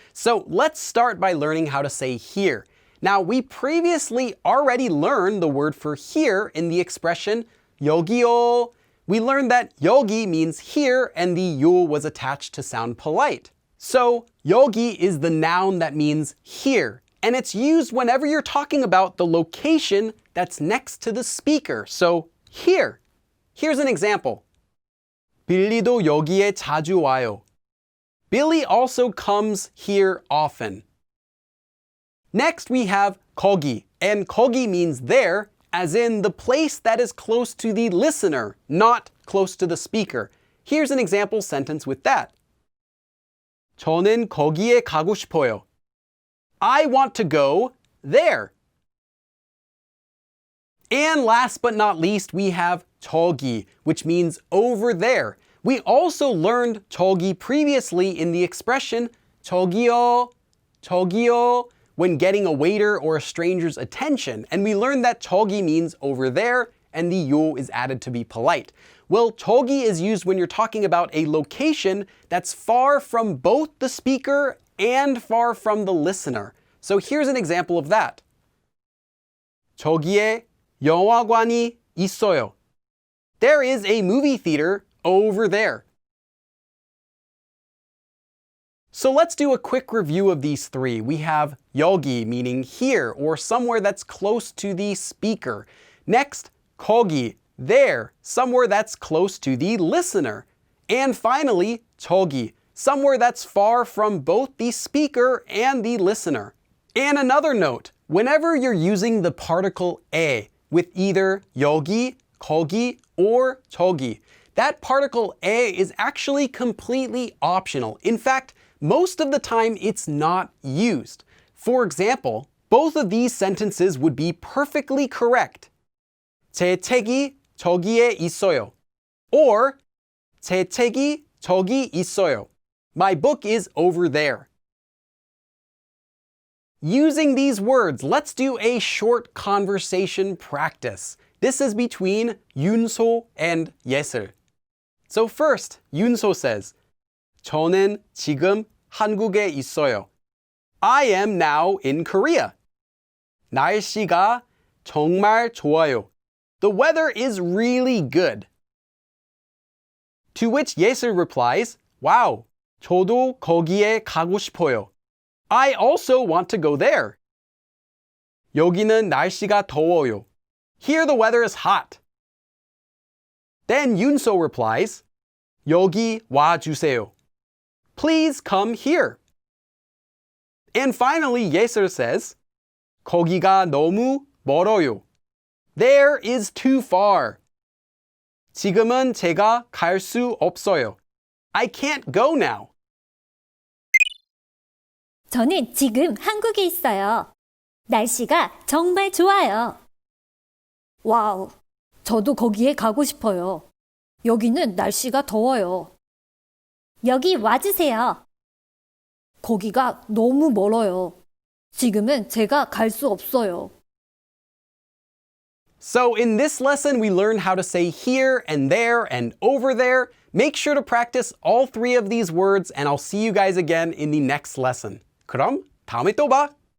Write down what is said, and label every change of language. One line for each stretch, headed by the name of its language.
English: So let's start by learning how to say here. Now, we previously already learned the word for here in the expression 여기요. We learned that 여기 means here and the 요 was attached to sound polite. So 여기 is the noun that means here, and it's used whenever you're talking about the location that's next to the speaker. So here. Here's an example.
Korean: 빌리도 여기에 자주 와요.
English: Billy also comes here often. Next we have 거기, and 거기 means there, as in the place that is close to the listener, not close to the speaker. Here's an example sentence with that.
Korean: 저는 거기에 가고 싶어요.
English: I want to go there. And last but not least, we have Togi, which means over there. We also learned Togi previously in the expression 저기요, 저기요, when getting a waiter or a stranger's attention. And we learned that Togi means over there, and the 요 is added to be polite. Well, Togi is used when you're talking about a location that's far from both the speaker and far from the listener. So here's an example of that.
Korean: 저기에 영화관이 있어요.
English: There is a movie theater over there. So let's do a quick review of these three. We have 여기, meaning here or somewhere that's close to the speaker. Next, 거기, there, somewhere that's close to the listener. And finally, 저기, somewhere that's far from both the speaker and the listener. And another note, whenever you're using the particle 에 with either 여기, 거기, or 저기, that particle 에 is actually completely optional. In fact, most of the time it's not used. For example, both of these sentences would be perfectly correct.
Korean: 제 책이 저기에 있어요. Or 제 책이 저기 있어요.
English: My book is over there. Using these words, let's do a short conversation practice. This is between 윤소 and 예슬. So first,
Korean: 윤소
English: says,
Korean: 저는 지금 한국에 있어요.
English: I am now in Korea.
Korean: 날씨가 정말 좋아요.
English: The weather is really good. To which 예슬 replies, wow,
Korean: 저도 거기에 가고 싶어요.
English: I also want to go there.
Korean: 여기는 날씨가 더워요.
English: Here the weather is hot. Then 윤소 replies,
Korean: 여기 와주세요.
English: Please come here. And finally, 예슬 says,
Korean: 거기가 너무 멀어요.
English: There is too far.
Korean: 지금은 제가 갈 수 없어요.
English: I can't go now.
Korean: 저는 지금 한국에 있어요. 날씨가 정말 좋아요. 와우, 저도 거기에 가고 싶어요. 여기는 날씨가 더워요. 여기 와주세요. 거기가 너무 멀어요. 지금은 제가 갈 수 없어요.
English: So in this lesson, we learned how to say here and there and over there. Make sure to practice all three of these words, and I'll see you guys again in the next lesson.
Korean: 그럼 다음에 또 봐!